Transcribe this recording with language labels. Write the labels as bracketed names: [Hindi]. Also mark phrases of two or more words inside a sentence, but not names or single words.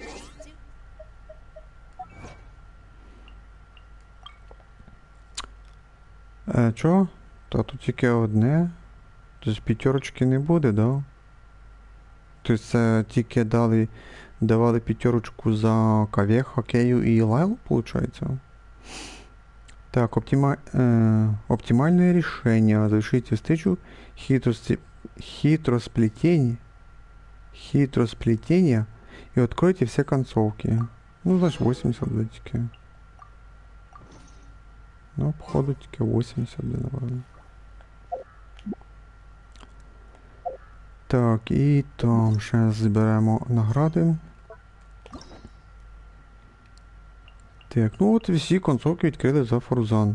[Ukrainian] Чого? Та тут тільки одне. Тобто 5 не буде, да? Тобто це тільки давали 5 за Каве, Хокею і Лайлу, виходить? Так, [Russian] оптимальное решение. Завершите встречу хитросплетения и откройте все концовки. Ну, значит, 80 датики. [Ukrainian] Ну, походу, тільки 80, наверное. Так, і там ще зберемо награди. Так, ну от всі концовки відкрили за Фарузан.